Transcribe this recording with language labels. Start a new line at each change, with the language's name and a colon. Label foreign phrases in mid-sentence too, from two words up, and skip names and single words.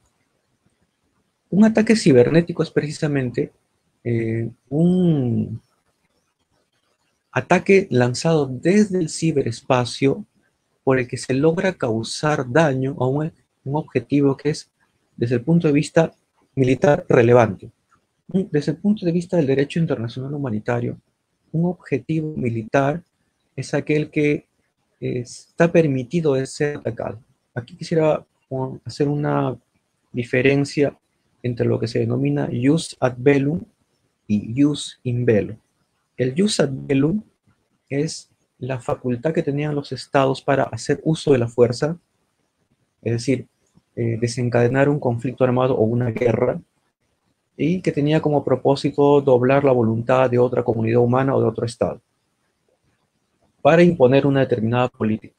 Spanish: Un ataque cibernético es precisamente un ataque lanzado desde el ciberespacio por el que se logra causar daño a un objetivo que es, desde el punto de vista militar, relevante. Desde el punto de vista del derecho internacional humanitario, un objetivo militar es aquel que está permitido de ser atacado. Aquí quisiera hacer una diferencia entre lo que se denomina
Latin: jus ad bellum
Spanish: y
Latin: jus in bello.
Spanish: El
Latin: jus ad bellum
Spanish: es la facultad que tenían los estados para hacer uso de la fuerza, es decir, desencadenar un conflicto armado o una guerra, y que tenía como propósito doblar la voluntad de otra comunidad humana o de otro estado para imponer una determinada política.